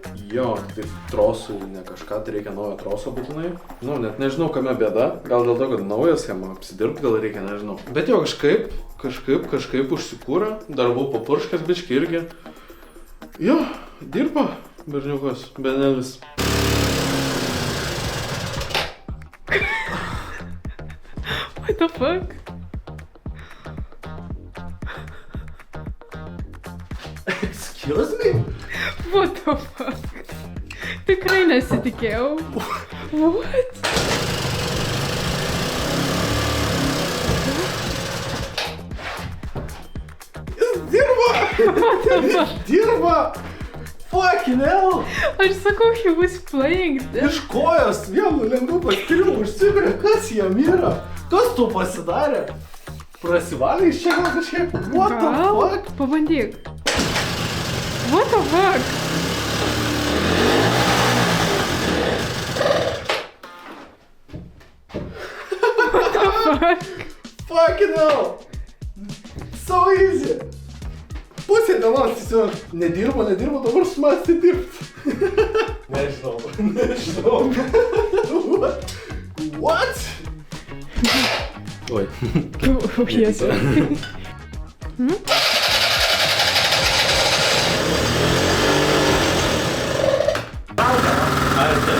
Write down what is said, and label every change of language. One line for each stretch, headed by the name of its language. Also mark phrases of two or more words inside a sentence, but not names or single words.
Lithuanian: Jo, tai trosų ne kažką, tai reikia naujo troso būtinai. Nu, net nežinau, kame bėda. Gal dėl to, kad naujas jam apsidirbti, gal reikia, nežinau. Bet jo, kažkaip užsikūrė. Dar buvau papurškęs biškį irgi. Jo, dirba berniukas, benelis.
English: What the fuck? Excuse me? What the fuck?
Lithuanian: Tikrai nesitikėjau.
English: What?
Lithuanian: Jis dirba! Dirba!
English: Fucking hell!
Lithuanian: Aš sakau,
English: he was playing this.
Lithuanian: Iš kojos vienu lengvu paskirimu užsivirė, kas jam yra? Kas tu pasidarė? Prasivalė iš čia gal kažkaip?
English: What the fuck? Pabandyk. What the fuck? What the fuck? Fucking hell! So easy!
Lithuanian: Pusė dienos tiesiog nedirbo, dabar sumasti dirbti. Nežinau. What? Oi. Jėzu. Ar tai?